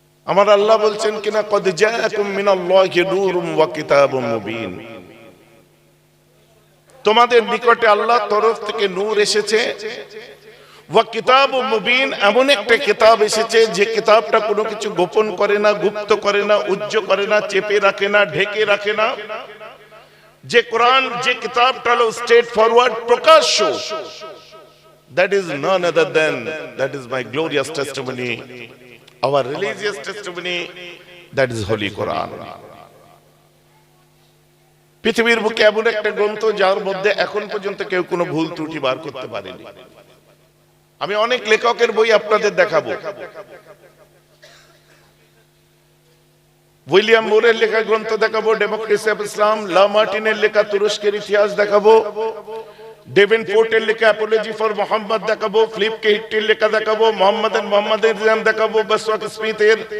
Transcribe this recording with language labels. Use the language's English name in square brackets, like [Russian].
[Bangla] আমার আল্লাহ বলছেন কিনা, [Arabic] কদ জাআকুম মিনাল্লাহি নূরুম ওয়া কিতাবুম মুবিন, [Bangla] তোমাদের নিকটে আল্লাহর তরফ থেকে নূর এসেছে, [Arabic] ওয়া কিতাবুম মুবিন, [Bangla] এমন একটা কিতাব এসেছে যে কিতাবটা কোনো কিছু গোপন করে না, গুপ্ত করে না, উজ্জ করে না, চেপে রাখে না, ঢেকে রাখে না। যে কোরআন, যে কিতাবটা হলো স্ট্রেট ফরওয়ার্ড, প্রকাশ্য, [English] that is none other than, that is my glorious testimony, our religious testimony, that is Holy Quran. [Bangla] পৃথিবীর বুকে এমন একটা গ্রন্থ যার মধ্যে এখন পর্যন্ত কেউ কোনো ভুল ত্রুটি বার করতে পারেনি। আমি অনেক লেখকের বই আপনাদের দেখাবো, উইলিয়াম মুরের লেখা গ্রন্থ দেখাবো, ডেমোক্রেসি অফ ইসলাম, লা মার্টিনের লেখা তুরস্কের ইতিহাস দেখাবো, ডেভেন ফোর্টের লেখা অ্যাপোলজি ফর মোহাম্মদ দেখাবো, ফিলিপ কে হিট্টির লেখা দেখাবো, মোহাম্মদের দেখাবো, বসওয়াক স্মিথের,